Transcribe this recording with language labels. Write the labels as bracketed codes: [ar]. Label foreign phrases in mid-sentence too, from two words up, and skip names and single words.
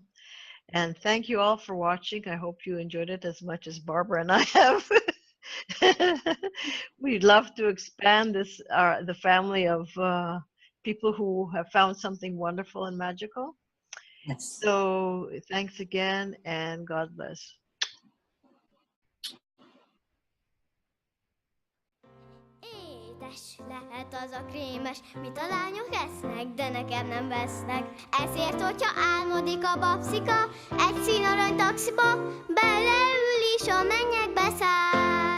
[en] And thank you all for watching. I hope you enjoyed it as much as Barbara and I have. We'd love to expand the family of people who have found something wonderful and magical. Yes. So thanks again, and God bless. [hu] Édes lehet az a krémes, mit a lányok esznek, de nekem nem vesznek. Ezért, hogyha álmodik a babszika, egy színarany taxiba beleül is a mennyekbe száll.